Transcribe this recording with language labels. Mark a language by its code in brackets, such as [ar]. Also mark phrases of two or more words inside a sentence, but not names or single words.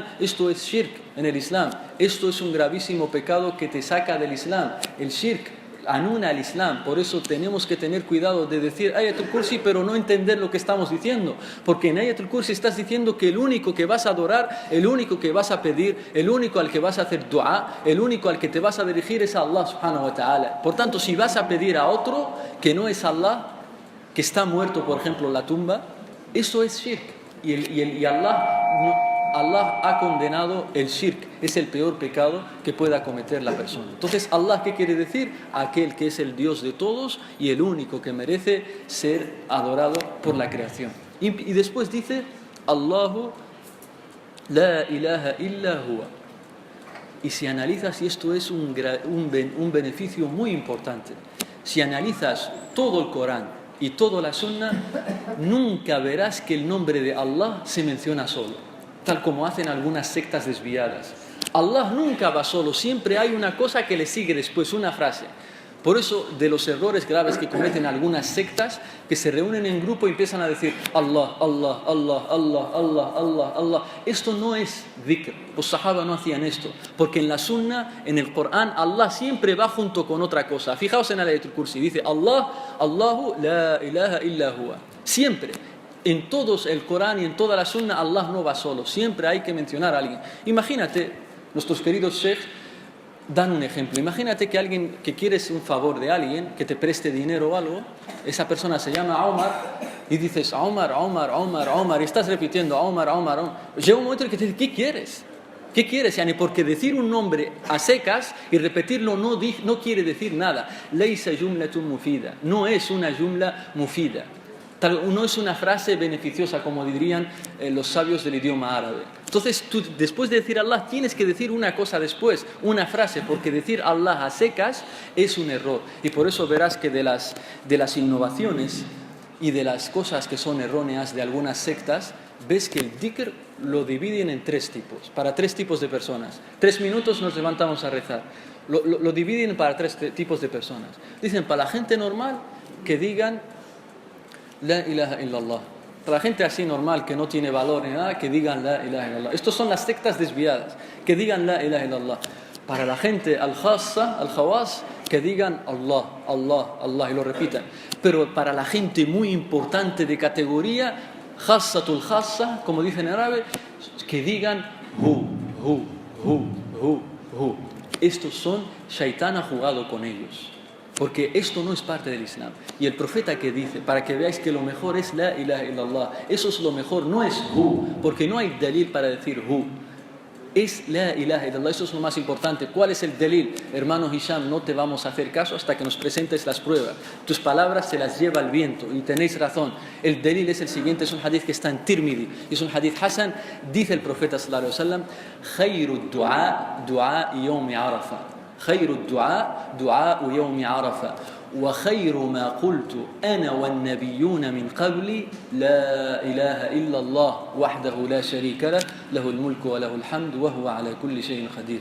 [es] Esto es shirk en el Islam. Esto es un gravísimo pecado que te saca del Islam. El shirk anula al Islam. Por eso tenemos que tener cuidado de decir Ayat al-Kursi pero no entender lo que estamos diciendo, porque en Ayat al-Kursi estás diciendo que el único que vas a adorar, el único que vas a pedir, el único al que vas a hacer dua, el único al que te vas a dirigir es a Allah [ar] سبحانه وتعالى. [es] Por tanto, si vas a pedir a otro que no es Allah, que está muerto por ejemplo en la tumba, eso es shirk, y Allah ha condenado el shirk. Es el peor pecado que pueda cometer la persona. Entonces, Allah, ¿qué quiere decir? Aquel que es el Dios de todos y el único que merece ser adorado por la creación. Y después dice [ar] الله لا إله إلا هو. [es] Y si analizas, y esto es un beneficio muy importante, si analizas todo el Corán y toda la Sunna, nunca verás que el nombre de Allah se menciona solo, tal como hacen algunas sectas desviadas. Allah nunca va solo, siempre hay una cosa que le sigue después, una frase. Por eso, de los errores graves que cometen algunas sectas, que se reúnen en grupo y empiezan a decir Allah, Allah, Allah, Allah, Allah, Allah, Allah. Esto no es dhikr. Los sahaba no hacían esto, porque en la sunna, en el Corán, Allah siempre va junto con otra cosa. Fijaos en el Ayat al-Kursi, dice Allah, [ar] الله لا إله إلا هو. [es] Siempre. En todo el Corán y en toda la Sunna, Allah no va solo. Siempre hay que mencionar a alguien. Imagínate, nuestros queridos sheikhs dan un ejemplo. Imagínate que alguien que quieres un favor de alguien, que te preste dinero o algo, esa persona se llama Omar y dices Omar, Omar, Omar, Omar, y estás repitiendo Omar, Omar, Omar. Llega un momento en que te dices, ¿qué quieres? ¿Qué quieres? Yani, porque decir un nombre a secas y repetirlo no quiere decir nada. [ar] ليست جملة مفيدة. [es] No es una [ar] جملة مفيدة. [es] No es una frase beneficiosa, como dirían los sabios del idioma árabe. Entonces, tú, después de decir Allah, tienes que decir una cosa después, una frase, porque decir Allah a secas es un error. Y por eso verás que de las innovaciones y de las cosas que son erróneas de algunas sectas, ves que el dhikr lo dividen en 3 tipos, para 3 tipos de personas. 3 minutos nos levantamos a rezar. Lo dividen para 3 tipos de personas. Dicen, para la gente normal, que digan [ar] لا إله إلا الله. [es] Para la gente así normal, que no tiene valor ni nada, que digan [ar] لا إله إلا الله. [es] Estos son las sectas desviadas, que digan [ar] لا إله إلا الله. [es] Para la gente [ar] الخاصة، الخواص, [es] que digan Allah, Allah, Allah, y lo repitan. Pero para la gente muy importante de categoría, [ar] خاصة الخاصة, [es] como dicen en árabe, que digan Hu. Estos son, Shaitán ha jugado con ellos. Porque esto no es parte del Islam. Y el profeta que dice, para que veáis que lo mejor es [ar] لا إله إلا الله, [es] eso es lo mejor, no es hu, porque no hay dalil para decir hu. [ar] Es لا إله إلا الله, [es] eso es lo más importante. ¿Cuál es el dalil? Hermano Hisham, no te vamos a hacer caso hasta que nos presentes las pruebas. Tus palabras se las lleva el viento, y tenéis razón. El dalil es el siguiente, es un hadith que está en Tirmidhi, es un hadith hasan. Dice el profeta [ar] صلى الله عليه وسلم، خير الدعاء، دعاء يوم عرفة. خير الدعاء دعاء يوم عرفة وخير ما قلت أنا والنبيون من قبلي لا إله إلا الله وحده لا شريك له له الملك وله الحمد وهو على كل شيء قدير.